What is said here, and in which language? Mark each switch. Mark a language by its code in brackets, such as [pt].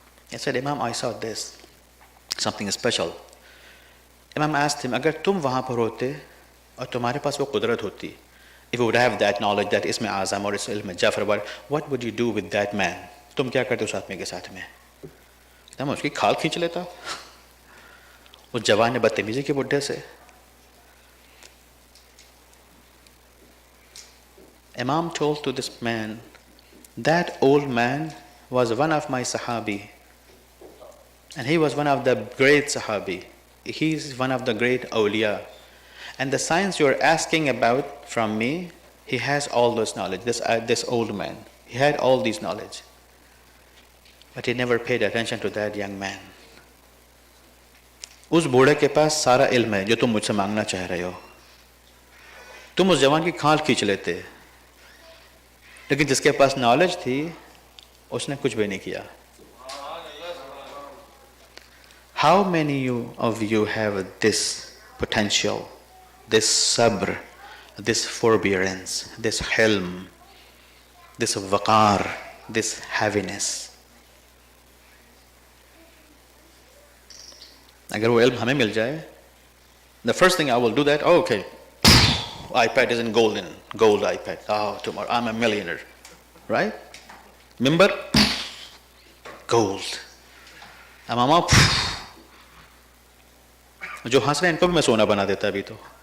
[en] He said, Imam, I saw this, something special. Imam asked him, [hi] agar tum wahan par hote aur tumhare paas wo qudrat hoti, [en] if you would have that knowledge, that isme azam or ilm Jafar, what would you do with that man? [hi] Tum kya karte us aadmi ke saath mein? मैं उसकी खाल खींच लेता उस जवान ने बदतमीजी के बुढ़े से. [en] Imam told to this man, that old man was one of my Sahabi, and he was one of the great Sahabi. He's one of the great awliya. And the science you're asking about from me, he has all those knowledge. This old man, he had all these knowledge. But he never paid attention to that young man. [hi] उस बूढ़े के पास सारा इल्म है जो तुम मुझसे मांगना चाह रहे हो. तुम उस जवान की खाल खींच लेते, लेकिन जिसके पास नॉलेज थी उसने कुछ भी नहीं किया. [en] How many of you have this potential, this sabr, this forbearance, this hilm, this waqar, this heaviness? [hi] अगर वो इल्म हमें मिल जाए, [en] the first thing I will do that, oh, okay, iPad is in gold iPad, oh, tomorrow I'm a millionaire, right? Mimbar, gold. [hi] मामा जो हंस रहे हैं इनको भी मैं सोना बना देता अभी तो.